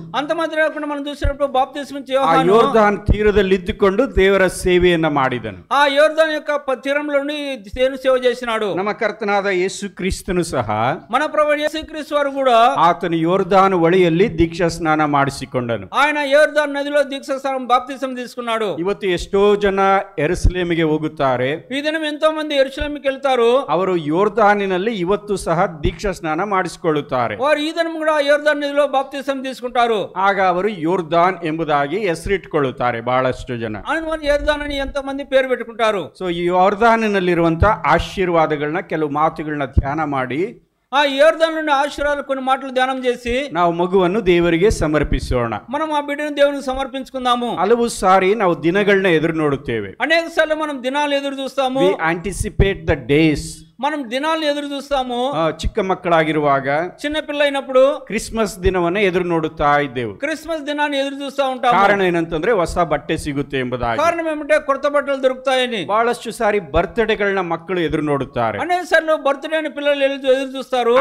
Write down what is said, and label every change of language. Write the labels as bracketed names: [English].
[Telugu] అంత మాత్రమే కాకుండా మనం చూసినప్పుడు బాప్తిస్మ ఇచ్చే [Kannada] ಆ [Telugu] యోహాను [Kannada] ಯೋರ್ದಾನ್ ತೀರದಲ್ಲಿ ಇದ್ದುಕೊಂಡು ದೇವರ ಸೇವೆಯನ್ನ ಮಾಡಿದನು. [Telugu] ఆ యోర్దాన్ యొక్క తీరంలో దేవుని సేవ చేసినాడు. [Kannada] ನಮ್ಮ ಕರ್ತನಾದ ಯೇಸು ಕ್ರಿಸ್ತನು ಸಹ, [Telugu] మన ప్రభువు యేసుక్రీస్తు వారు కూడా [Kannada] ಆತನು ಯೋರ್ದಾನ್ ಹೊಳೆಯಲ್ಲಿ ದೀಕ್ಷಾ ಸ್ನಾನ ಮಾಡಿಸಿಕೊಂಡನು. [Telugu] ఆయన యోర్దాన్ నదిలో దీక్షాస్నానం బాప్తిసం తీసుకున్నాడు. [Kannada] ಇವತ್ತು ಎಷ್ಟೋ ಜನ ಯೆರೂಸಲೇಮಿಗೆ ಹೋಗುತ್ತಾರೆ. [Telugu] ఈ దినం ఎంతో మంది యెరూషలేముకి వెళ్తారు. [Kannada] ಅವರು ಯೋರ್ದಾನಿನಲ್ಲಿ ಇವತ್ತು ಸಹ ದೀಕ್ಷಾ ಸ್ನಾನ ಮಾಡಿಸಿಕೊಳ್ಳುತ್ತಾರೆ. [Telugu] వారు ఈ దినం కూడా యోర్దాన్ నదిలో బాప్తిసం తీసుకుంటారు. [Kannada] ಆಗ ಅವರು ಯೋರ್ದಾನ್ ಎಂಬುದಾಗಿ ಹೆಸರಿಟ್ಟುಕೊಳ್ಳುತ್ತಾರೆ ಬಹಳಷ್ಟು ಜನ. [Telugu] అని యోర్దాన్ అని ఎంతో మంది పేరు పెట్టుకుంటారు. [Kannada] ಸೊ ಈ ಯೋರ್ದಾನಿನಲ್ಲಿರುವಂತ ಆಶೀರ್ವಾದಗಳನ್ನ, ಕೆಲವು ಮಾತುಗಳನ್ನ ಧ್ಯಾನ ಮಾಡಿ, [Telugu] ఆ యోర్దాన్ నుండి ఆశీర్వాదాలు కొన్ని మాటలు ధ్యానం చేసి [Kannada] ನಾವು ಮಗುವನ್ನು ದೇವರಿಗೆ ಸಮರ್ಪಿಸೋಣ. [Telugu] మనం ఆ బిడ్డను దేవునికి సమర్పించుకుందాము. [Kannada] ಹಲವು ಸಾರಿ ನಾವು ದಿನಗಳನ್ನ ಎದುರು ನೋಡುತ್ತೇವೆ. [Telugu] అనేక సార్లు మనం దినాలు ఎదురు చూస్తాము. [English] We anticipate the days. [Telugu] మనం దినాలు ఎదురు చూస్తాము. [Kannada] ಚಿಕ್ಕ ಮಕ್ಕಳಾಗಿರುವಾಗ [Telugu] చిన్న పిల్ల అయినప్పుడు [Kannada] ಕ್ರಿಸ್ಮಸ್ ದಿನವನ್ನ ಎದುರು ನೋಡುತ್ತಾ ಇದ್ದೆವು. [Telugu] క్రిస్మస్ దినాన్ని ఎదురు చూస్తా ఉంటాము. [Kannada] ಕಾರಣ ಏನಂತಂದ್ರೆ ಹೊಸ ಬಟ್ಟೆ ಸಿಗುತ್ತೆ ಎಂಬುದಾಗಿ. [Telugu] కారణం ఏమంటే కొత్త బట్టలు దొరుకుతాయని. [Kannada] ಬಹಳಷ್ಟು ಸಾರಿ ಬರ್ತ್ಡೇಗಳನ್ನ ಮಕ್ಕಳು ಎದುರು ನೋಡುತ್ತಾರೆ. [Telugu] అనేక సార్లు బర్త్డే అని పిల్లలు ఎదురు చూస్తారు.